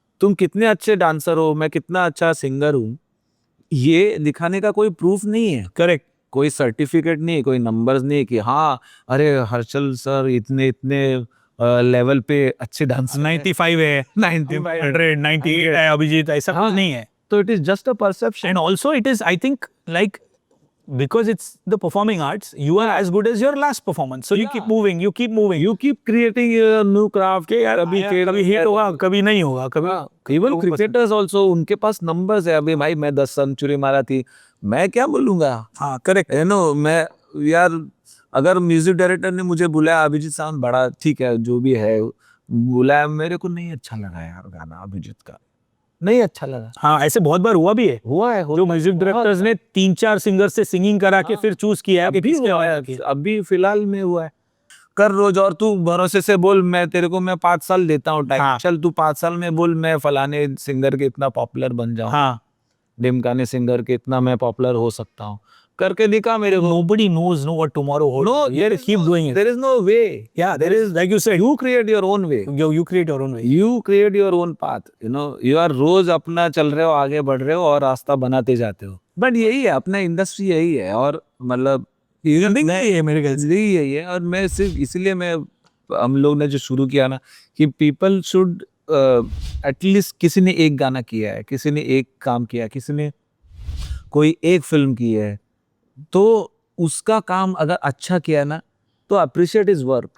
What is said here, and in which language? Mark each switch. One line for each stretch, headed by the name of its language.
Hindi: तुम कितने अच्छे डांसर हो, मैं कितना अच्छा सिंगर हूँ, ये दिखाने का कोई प्रूफ नहीं है,
English: correct,
Hindi: कोई सर्टिफिकेट नहीं, कोई नंबर्स नहीं कि हाँ अरे हर्षल सर इतने लेवल पे अच्छे डांसर 95 है, 100 98 है, अभिजीत, ऐसा कुछ नहीं है।
English: तो it is just a perception, and also it is, I think, like because it's the performing arts, you are as good as your last performance, so you keep moving, you keep creating a new craft
Hindi: के यार, अभी hit होगा, कभी नहीं होगा, कभी। Even cricketers also, उनके पास numbers है, अभी भाई मैं 10 सेंचुरी मारा थी, मैं क्या बोलूंगा, हाँ करेक्ट,
English: you know,
Hindi: मैं यार अगर म्यूजिक डायरेक्टर ने मुझे बुलाया, अभिजीत साउंड बड़ा ठीक है जो भी है बुलाया, मेरे को नहीं अच्छा लगा यार गाना अभिजीत का, नहीं अच्छा लगा। हाँ, ऐसे बहुत बार हुआ भी है, जो म्यूजिक डायरेक्टर्स ने 3-4 सिंगर से सिंगिंग करा के फिर चूज किया है। अभी फिलहाल में हुआ है, कर रोज, और तू भरोसे से बोल मैं तेरे को मैं 5 साल देता हूँ टाइम, चल तू 5 साल में बोल मैं फलाने सिंगर के इतना पॉपुलर बन जाऊँ, हाँ, ढिमकाने सिंगर के इतना मैं पॉपुलर हो सकता हूँ करके दिखा मेरे को.
English: Nobody knows what tomorrow holds. No, You have to keep doing it. there is no way. Yeah, there is, like you said, You create your own way. you create your own way. You create your own path. You are
Hindi: रोज अपना चल रहे हो, आगे बढ़ रहे हो और रास्ता बनाते जाते हो. बट यही है अपना इंडस्ट्री, यही है. और मतलब नहीं है मेरे ख्याल से. यही है. और मैं सिर्फ इसलिए मैं हम लोग ने जो शुरू किया ना कि
English: people should at least
Hindi: किसी ने एक गाना किया है, किसी ने एक काम किया, किसी ने कोई एक फिल्म की है, तो उसका काम अगर अच्छा किया ना तो
English: Appreciate is work.